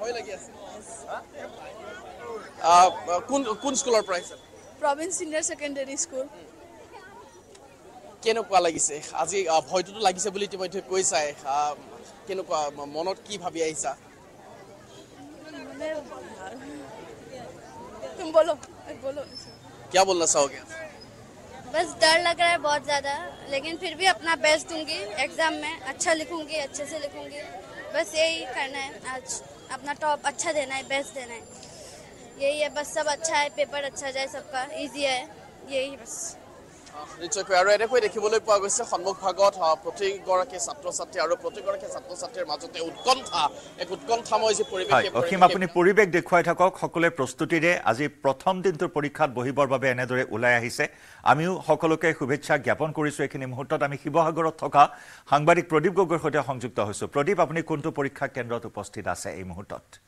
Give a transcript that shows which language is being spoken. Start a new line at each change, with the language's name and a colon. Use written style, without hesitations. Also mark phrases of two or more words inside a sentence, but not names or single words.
Assamese: কোন স্কুলৰ পৰা আহিছে Province Senior Secondary School. কেনেকুৱা লাগিছে আজি ভয়টো লাগিছে বুলি ইতিমধ্যে কৈছাই কেনেকুৱা মনত কি ভাবি আহিছা
Hindi: तुम बोलो बोलो क्या बोलना चाहोगे बस डर लग रहा है बहुत ज़्यादा, लेकिन फिर भी अपना बेस्ट दूंगी एग्ज़ाम में, अच्छा लिखूंगी, अच्छे से लिखूंगी। बस यही करना है, आज अपना टॉप अच्छा देना है, बेस्ट देना है, यही है बस। सब अच्छा है, पेपर अच्छा जाए, सबका इजी है, यही बस।
Assamese: নিশ্চয়কৈ আৰু এনেকৈ দেখিবলৈ পোৱা গৈছে সন্মুখ ভাগত প্ৰতিগৰাকী ছাত্ৰ ছাত্ৰী আৰু প্ৰতিগৰাকী ছাত্ৰ ছাত্ৰীৰ মাজতে এক উৎকণ্ঠাময় যি পৰিৱেশ অসীম আপুনি পৰিৱেশ দেখুৱাই থাকক সকলোৱে প্ৰস্তুতিৰে আজি প্ৰথম দিনটোৰ পৰীক্ষাত বহিবৰ বাবে এনেদৰে ওলাই আহিছে আমিও সকলোকে শুভেচ্ছা জ্ঞাপন কৰিছো এইখিনি মুহূৰ্তত আমি শিৱসাগৰত থকা সাংবাদিক প্ৰদীপ গগৈৰ সৈতে সংযুক্ত হৈছো প্ৰদীপ আপুনি কোনটো পৰীক্ষা কেন্দ্ৰত উপস্থিত আছে এই মুহূৰ্তত